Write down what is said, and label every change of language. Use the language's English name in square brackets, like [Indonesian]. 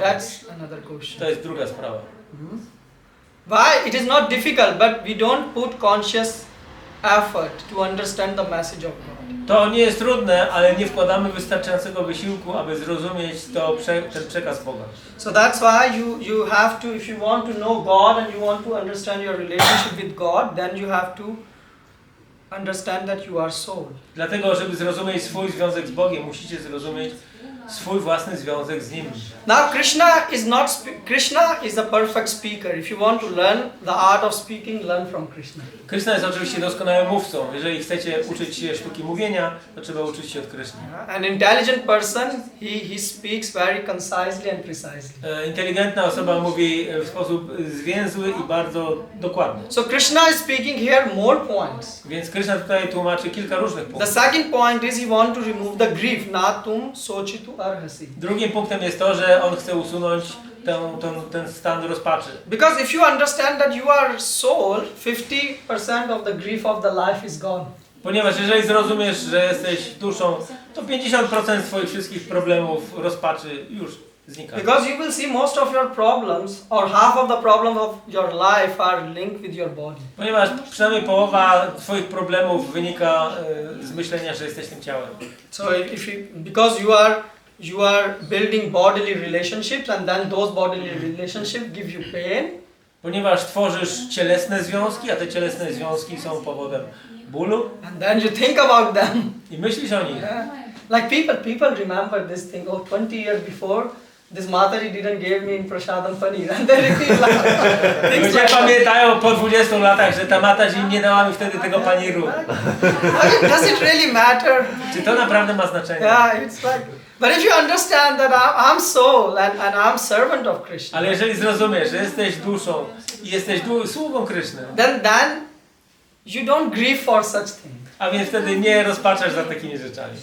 [English] That's another question. [Polish] To jest druga sprawa. [English] Why? It is not difficult, but we don't put conscious effort to understand the message of God. [Polish] To nie jest trudne, ale nie wkładamy wystarczającego wysiłku, aby zrozumieć ten przekaz Boga. [English] So that's why you have to, if you want to know God and you want to understand your relationship with God, then you have to understand that you are soul. [Polish] Dlatego, żeby zrozumieć swój związek z Bogiem, musicie zrozumieć swój własny związek z Nim. [English] Now Krishna is a perfect speaker. If you want to learn the art of speaking, learn from Krishna. [Polish] Krishna jest oczywiście doskonałym mówcą. Jeżeli chcecie uczyć się sztuki mówienia, to trzeba uczyć się od Krishny. [English] An intelligent person, he speaks very concisely and precisely. [Polish] Inteligentna osoba mówi w sposób zwięzły i bardzo dokładny. [English] So Krishna is speaking here more points. [Polish] Więc Krishna tutaj tłumaczy kilka różnych [English] The [Polish] punktów. [English] second point is he want to remove the grief, [Sanskrit] natum sochitu arhasi. [Polish] Drugim punktem jest to, że on chce usunąć ten stan rozpaczy. [English] Because if you understand that you are soul, 50% of the grief of the life is gone. [Polish] Ponieważ jeżeli zrozumiesz, że jesteś duszą, to 50% swoich wszystkich problemów, rozpaczy już znika. [English] Because you will see most of your problems or half of the problems of your life are linked with your body. [Polish] Ponieważ przynajmniej połowa twoich problemów wynika z myślenia, że jesteś tym ciałem. [English] So because you are building bodily relationships and then those bodily relationships give you pain. [Polish] Ponieważ tworzysz cielesne związki, a te cielesne związki są powodem bólu [English] And then you think about them. [Polish] i myślisz o nich. [English] Yeah. Like people remember this thing. Oh, 20 years before, this Mataji didn't give me in prasadam paneer. And they repeat like things [Polish] Ludzie [English] like that. [Polish] pamiętają po 20 latach, że ta Mataji nie dała mi wtedy tego paniru. [English] Does it really matter? [Polish] Czy to naprawdę ma znaczenie? [English] Yeah, it's like. But if you understand that I'm soul and I'm servant of Krishna, [Polish] Ale jeżeli zrozumiesz, że jesteś duszą i jesteś sługą Kryszny, [English] then you don't grieve for such things. [Polish] a więc wtedy nie rozpaczasz za takimi rzeczami.